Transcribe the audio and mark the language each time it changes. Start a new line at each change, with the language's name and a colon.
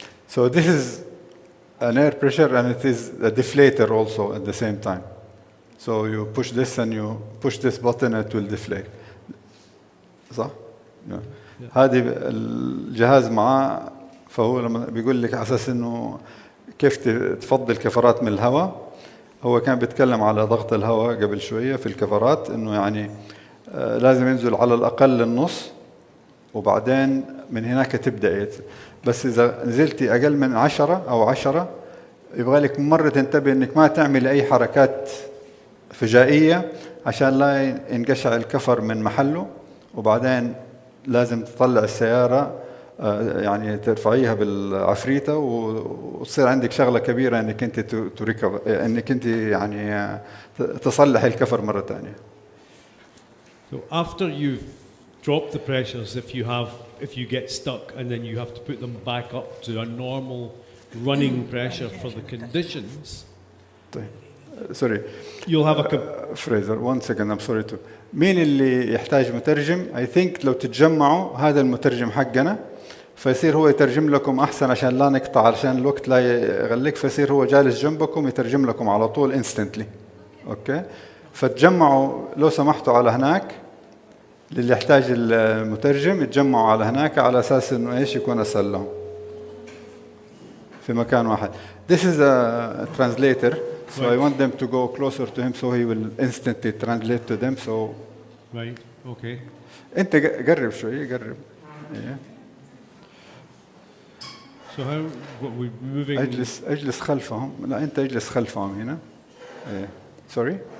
English: So this is an air pressure, and it is a deflator also at the same time. So you push this and you push this button, it will deflate.
Arabic: صح؟ هذه الجهاز معاه، فهو لما بيقول لك على اساس انه كيف تفضي الكفرات من الهواء. هو كان بيتكلم على ضغط الهواء قبل شويه في الكفرات، انه يعني لازم ينزل على الاقل النص، وبعدين من هناك تبدا بس اذا نزلتي اقل من 10 او 10 يبغى لك مره تنتبه انك ما تعمل اي حركات فجائيه عشان لا ينقشع الكفر من محله، وبعدين لازم تطلع السياره يعني ترفعيها بالعفريته وتصير عندك شغله كبيره انك انت انك انت يعني تصلح الكفر مره ثانيه.
English: So after you've dropped the pressures, if you get stuck and then you have to put them back up to a normal running pressure for the conditions. Sorry. You'll have a Fraser, 1 second, I'm sorry to.
Arabic: مين اللي يحتاج مترجم؟
English: I think
Arabic: لو تتجمعوا هذا المترجم حقنا فيصير هو يترجم لكم أحسن عشان لا نقطع، عشان الوقت لا يغلق، فيصير هو جالس جنبكم يترجم لكم على طول
English: instantly.
Arabic: أوكي؟ فتجمعوا لو سمحتوا على هناك، للي يحتاج المترجم يتجمعوا على هناك على أساس إنه إيش يكون أسهل لهم في مكان واحد.
English: This is a translator. So I want them to go closer to him so he will instantly translate to them. So right, okay.
Arabic: أنت قرب شوي قرب.
English: Yeah. So how what we moving?
Arabic: أجلس خلفهم. لا أنت أجلس خلفهم هنا.
English: Sorry.